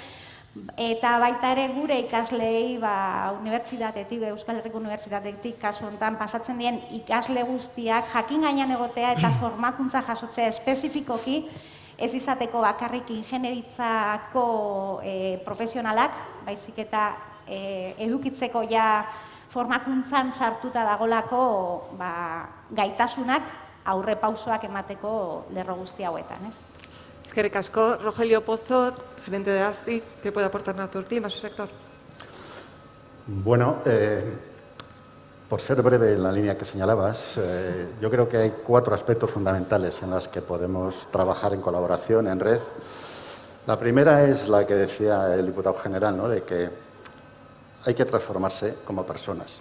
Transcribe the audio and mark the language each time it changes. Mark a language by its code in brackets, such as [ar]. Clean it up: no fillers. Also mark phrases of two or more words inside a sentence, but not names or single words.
[eu] Eta baita ere gure ikasleei unibertsitatetik, Euskal Herriko Unibertsitatetik kasu honetan pasatzen dien ikasle guztiak jakin gainean egotea eta formakuntza jasotzea espezifikoki ez izateko bakarrik ingenieritzako profesionalak, baizik eta edukitzeko ja formakuntzan sartuta dagolako gaitasunak aurrepausoak emateko lerro guzti hauetan, ez? Eskerrik asko. [es] Rogelio Pozo, gerente de ASTI, ¿qué puede aportar Naturclima a su sector? Bueno, por ser breve en la línea que señalabas, yo creo que hay 4 aspectos fundamentales en los que podemos trabajar en colaboración, en red. La primera es la que decía el diputado general, ¿no?, de que hay que transformarse como personas.